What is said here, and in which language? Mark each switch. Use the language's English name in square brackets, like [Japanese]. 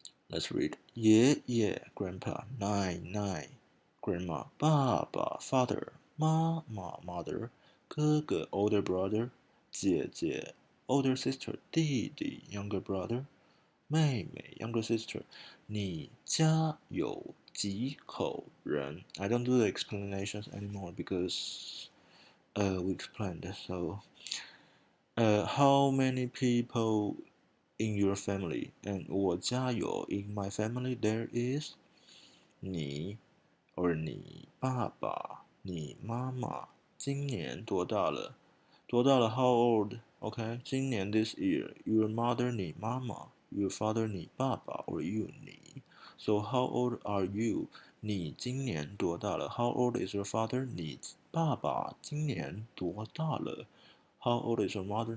[English] Let's read. 爷爷 grandpa, 奶奶 grandma, 爸爸 father, 妈妈 mother, 哥哥 older brother, 姐姐 older sister, 弟弟 younger brother, 妹妹 younger sister. [Chinese] 你家有几口人? [English] I don't do the explanations anymore because we explained. So how many people in your family? [Chinese] And 我家有 [English] in my family there is [Chinese] 你 or 你爸爸你妈妈今年多大了？ [English] 多大了 how old? Okay, 今年 this year. Your mother 你妈妈 your father 你爸爸 or you 你 So how old are you? [Chinese] 你今年多大了 [English] How old is your father? [Chinese] 你爸爸今年多大了 [English] How old is your mother?